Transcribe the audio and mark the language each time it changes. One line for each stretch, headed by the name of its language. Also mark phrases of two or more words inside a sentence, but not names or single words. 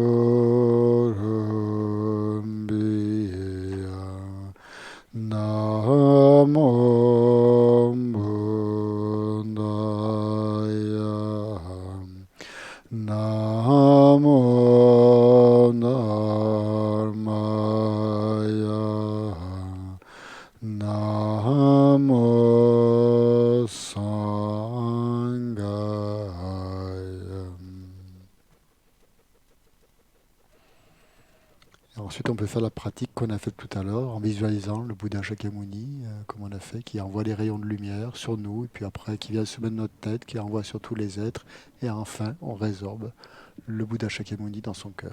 Sanskrit: Guru Bhya, Namo Buddhaya, Namo Dharmaya, Namo Sanghaya.
French: Ensuite, on peut faire la pratique qu'on a faite tout à l'heure en visualisant le Bouddha Shakyamuni, comme on a fait, qui envoie les rayons de lumière sur nous, et puis après qui vient se mettre notre tête, qui envoie sur tous les êtres, et enfin, on résorbe le Bouddha Shakyamuni dans son cœur.